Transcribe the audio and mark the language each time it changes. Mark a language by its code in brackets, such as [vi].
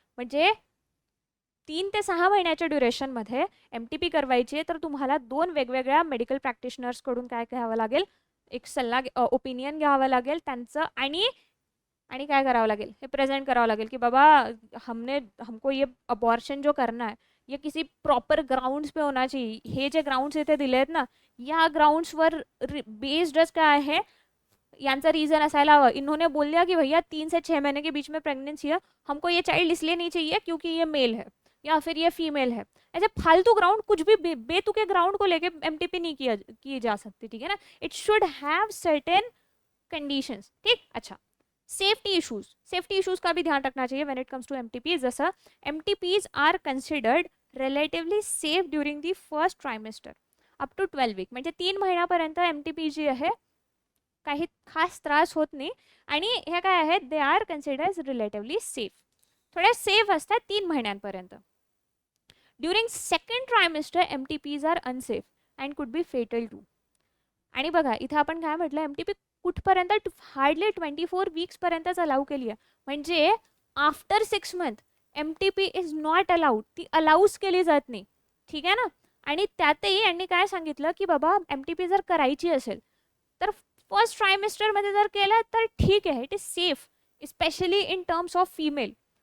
[mr] म्हणजे 3 ते 6 महिन्याच्या ड्युरेशनमध्ये एमटीपी करवायची आहे, तर तुम्हाला 2 वेगवेगळ्या मेडिकल प्रॅक्टिशनर्सकडून काय घ्यावं लागेल, एक सल्ला ओपिनियन घ्यावं लागेल त्यांचं, आणि काय करावं लागेल, हे प्रेझेंट करावं लागेल की बाबा [hi] हमको ये अबॉर्शन जो करना है ये किसी प्रॉपर ग्राउंड्स पे होना चाहिए, [mr] हे जे ग्राउंड्स इथे दिले आहेत ना, या ग्राउंड्सवर बेस्डच काय आहे, यांचा रीज़न असायला हवं। [hi] इन्होंने बोल दिया कि भैया 3 से 6 महीने के बीच में प्रेगनेंसी है, हमको ये चाइल्ड इसलिए नहीं चाहिए क्योंकि ये मेल है या फिर ये फीमेल है। ऐसे फालतू ग्राउंड, कुछ भी बेतुके ग्राउंड को लेके एमटीपी नहीं की जा सकती, ठीक है ना। [en] It should have certain conditions, ठीक। [hi] अच्छा, सेफ्टी इश्यूज का भी ध्यान रखना चाहिए [en] When it comes to MTP. [mr] जसं [en] MTPs are considered relatively safe during the first trimester up to 12 week, [mr] म्हणजे 3 महिन्यापर्यंत एमटीपी जी आहे काही खास त्रास होत नाही, आणि हे काय आहेत, [en] they are considered relatively safe, [mr] थोड्या सेफ असतात 3 महिन्यांपर्यंत। [en] During second trimester MTPs are unsafe and could be fatal too. [mr] आणि बघा इथं आपण काय म्हटलं, एमटीपी कुठपर्यंत, हार्डली 24 वीक्सपर्यंतच अलाउ केली आहे, म्हणजे [en] after 6 month MTP is not allowed, [mr] ती अलाउच केली जात नाही, ठीक आहे ना। आणि त्यातही यांनी काय सांगितलं की बाबा एमटीपी जर करायची असेल तर फर्स्ट ट्रायमेस्टरमध्ये जर केलं तर ठीक आहे, [en] It is safe specially in terms of female.